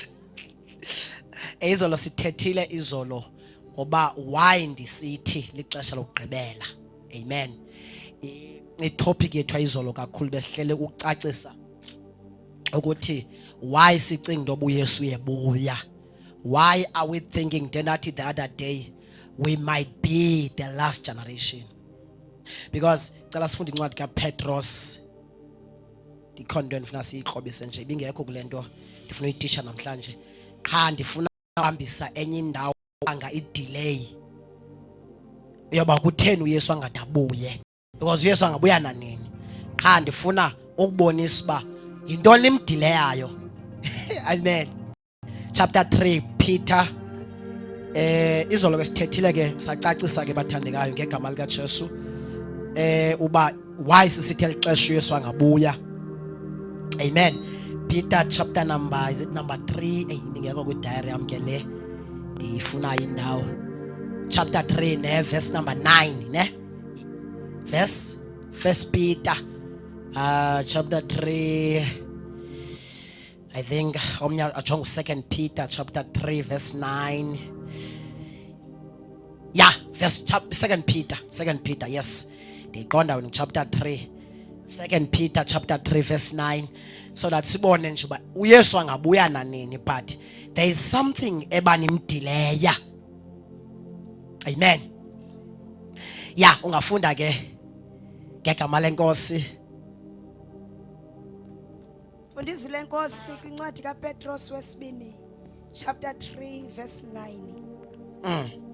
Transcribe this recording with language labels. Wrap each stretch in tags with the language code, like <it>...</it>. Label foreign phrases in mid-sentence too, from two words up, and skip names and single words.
<xh>Izolo sithethile izolo ngoba why ndisithi lixesha lokugqibela, amen. I-topic yethu izolo kakhulu besihlele ukucacisa ukuthi why sicinga into uYesu yebuya.</xh> <en>Why are we thinking that the other day we might be the last generation?</en> <xh>Because cela sifunde incwadi kaPetros, ndikhona into endifuna siyiqobise nje ibingekho kule nto ndifuna uyitisha namhlanje. Qha ndifuna uhambisa enye indawo anga i-delay yoba kutheni uYesu angadabuye, because uYesu angabuya nanini. Qha ndifuna ukubonisa uba yintoni imdileyayo amen. Chapter 3 Peter, izolo ke sithethile ke sacacisa ke bathandekayo ngegama lika Jesu uba why sisithi elixesha uYesu angabuya, amen.</xh> <en>Peter chapter number, is it number 3?</en> <xh>Ngekho kwi diary yami ke le ndifuna indawo.</xh> <en>Chapter 3 ne verse number 9 ne verse First Peter chapter 3, I think</en> <xh>omnya ajonga</xh> <en>2 Peter chapter 3 verse 9. Yeah, verse 2 Peter, yes.</en> <xh>Ndiqonda wena</xh> <en>chapter 3.</en> <xh>2 Peter chapter 3 verse 9.</xh> <en>So that</en> <xh>sibone nje uba uYesu angabuya nanini,</xh> <en>but there is something ebanimdileya.</en> <xh>Amen. Ya, ungafunda ke ngegama lenkosi. Fundizile Nkosi kwincwadi kaPetros wesibini chapter 3 verse 9.</xh>